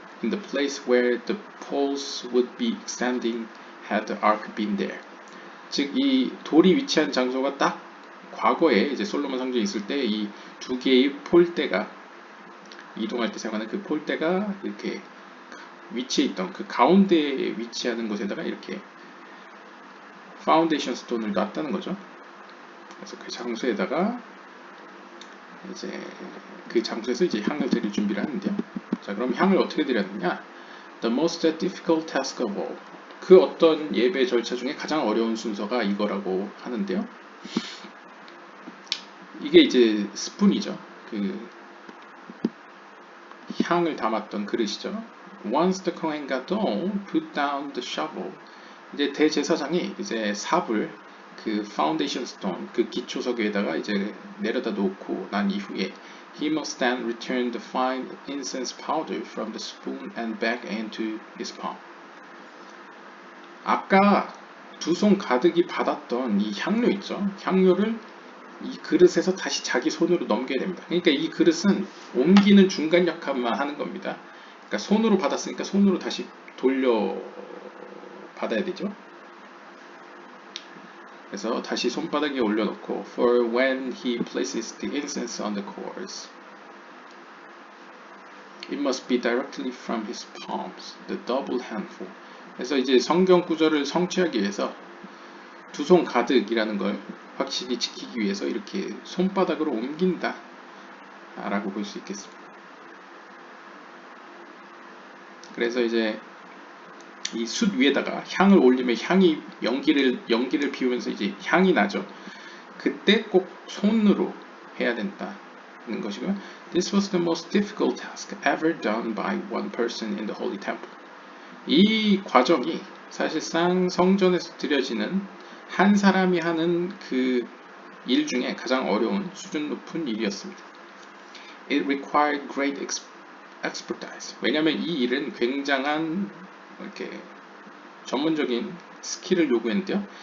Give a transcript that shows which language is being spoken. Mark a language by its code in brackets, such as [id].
[en] In the place where the poles would be extending had the ark been there. [ko] 즉 이 돌이 위치한 장소가 딱 과거에 이제 솔로몬 성전이 있을 때 이 두 개의 폴대가 이동할 때 사용하는 그 폴대가 이렇게 위치해 있던 그 가운데에 위치하는 곳에다가 이렇게 파운데이션 스톤을 놨다는 거죠. 그래서 그 장소에다가 이제 그 장소에서 이제 향을 드릴 준비를 하는데요. 자, 그럼 향을 어떻게 드렸느냐? [en] The most difficult task of all. [ko] 그 어떤 예배 절차 중에 가장 어려운 순서가 이거라고 하는데요. 이게 이제 스푼이죠. 그 향을 담았던 그릇이죠. [en] Once the Kohen Gadol put down the shovel, [ko] 이제 대제사장이 이제 삽을 그 파운데이션 스톤, 그 기초석 위에다가 이제 내려다 놓고 난 이후에 [en] he must then return the fine incense powder from the spoon and back into his palm. [ko] 아까 두 손 가득이 받았던 이 향료 있죠. 향료를 이 그릇에서 다시 자기 손으로 넘겨야 됩니다. 그러니까 이 그릇은 옮기는 중간 역할만 하는 겁니다. 그러니까 손으로 받았으니까 손으로 다시 돌려 받아야 되죠. 그래서 다시 손바닥에 올려놓고 [en] for when he places the incense on the coals, it must be directly from his palms, the double handful. [ko] 그래서 이제 성경 구절을 성취하기 위해서 두 손 가득이라는 걸 확실히 지키기 위해서 이렇게 손바닥으로 옮긴다 라고 볼 수 있겠습니다. 그래서 이제 이 숯 위에다가 향을 올리면 향이 연기를 피우면서 이제 향이 나죠. 그때 꼭 손으로 해야 된다는 것이고요. [en] This was the most difficult task ever done by one person in the Holy Temple. [ko] 이 과정이 사실상 성전에서 드려지는 한 사람이 하는 그 일 중에 가장 어려운 수준 높은 일이었습니다. [en] It required great expertise. [ko] 왜냐하면 이 일은 굉장한 이렇게 전문적인 스킬을 요구했는데요.